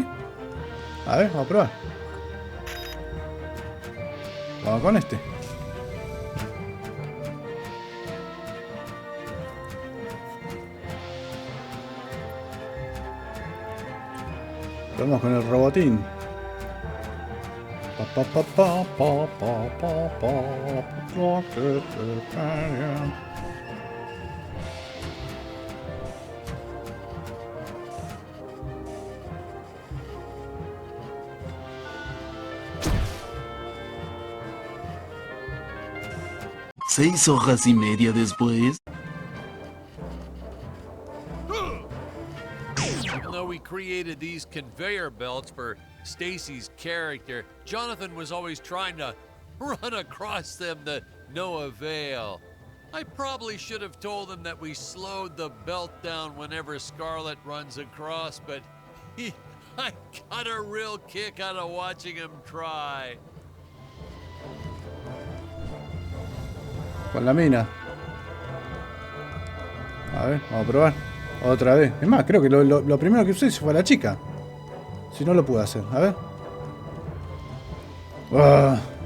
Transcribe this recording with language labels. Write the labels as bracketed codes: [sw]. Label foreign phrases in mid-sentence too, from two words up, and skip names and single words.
[es] A ver, vamos a probar. Vamos con este. Vamos con el robotín. Pa, pa, pa, pa, pa, pa, pa, pa. Seis horas y media después. [en] Even though we created these conveyor belts for Stacy's character, Jonathan was always trying to run across them to no avail. I probably should have told him that we slowed the belt down whenever Scarlet runs across, but I got a real kick out of watching him try. [es] Con la mina. A ver, vamos a probar. Otra vez. Es más, creo que lo primero que usé fue a la chica. Si no lo pude hacer. A ver. Ah.